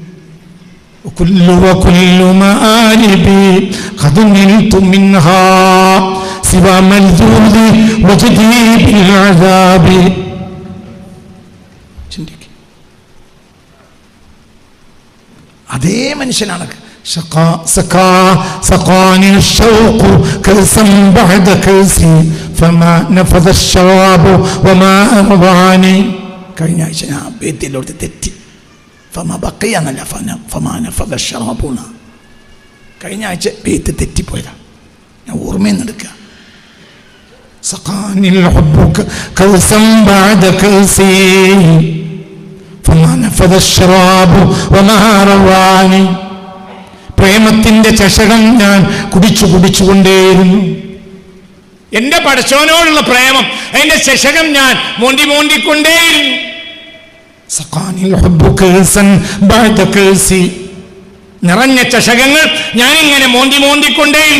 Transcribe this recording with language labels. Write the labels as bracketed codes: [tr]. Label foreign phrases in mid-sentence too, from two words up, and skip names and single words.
[ar] كل مآربي قد نلت منها سوى ملدود وجدي بالعذاب. [ml] ചിന്തിക്ക്. അതേ മനുഷ്യനാണ് [ar] سقاني الشوق كأسا بعد كأسي فما نفذ الشراب وما أرضاني. [ml] കഴിഞ്ഞ ആഴ്ച ഞാൻ ബേത്തിലോട്ട് തെറ്റി. [ar] فما بقي [ml] എന്നല്ല, [ar] فما نفذ شرابنا. [ml] കഴിഞ്ഞ ആഴ്ച ബേത്ത് തെറ്റിപ്പോയതാ, ഞാൻ ഓർമ്മയിൽ നിന്ന് എടുക്കുക. [ar] سقاني الحب كأسا بعد كأسي فما نفذ الشراب وما أرضاني. [ml] പ്രേമത്തിന്റെ ചഷകം ഞാൻ കുടിച്ചുകൊണ്ടേയിരുന്നു. എന്റെ പടച്ചോനോടുള്ള പ്രേമം, അതിന്റെ ചഷകം ഞാൻ മോണ്ടിക്കൊണ്ടേയിരുന്നു. നിറഞ്ഞ ചഷകങ്ങൾ ഞാനിങ്ങനെ മോണ്ടിക്കൊണ്ടേയിരുന്നു.